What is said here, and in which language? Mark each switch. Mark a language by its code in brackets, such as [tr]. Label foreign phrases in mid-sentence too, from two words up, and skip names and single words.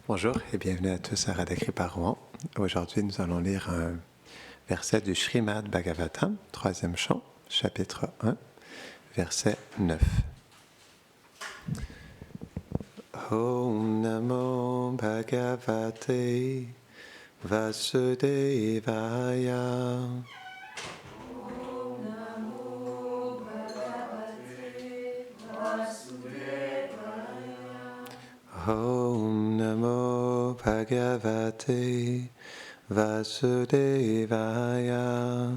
[fr] Bonjour et bienvenue à tous à Radha Kripa Rouen. Aujourd'hui, nous allons lire un verset du Srimad Bhagavatam, 3e chant, chapitre 1, verset 9. [sa] ॐ नमो भगवते वासुदेवाय. ॐ नमो भगवते वासुदेवाय.